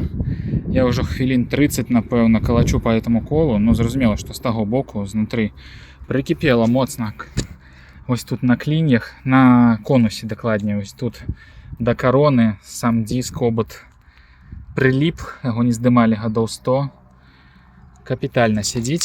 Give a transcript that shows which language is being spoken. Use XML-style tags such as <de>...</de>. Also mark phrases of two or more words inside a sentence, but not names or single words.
<be>Я ўжо хвілін 30, напэўна, калачу</be> <ru>по этому колу, но</ru> <be>зразумела, што з таго боку знутры прыкіпела моцна. Вось тут на кліньях, на конусе дакладней, вось тут да кароны сам диск, обод прыліп, яго не здымалі гадоў 100. Капітальна сядзіць.</be>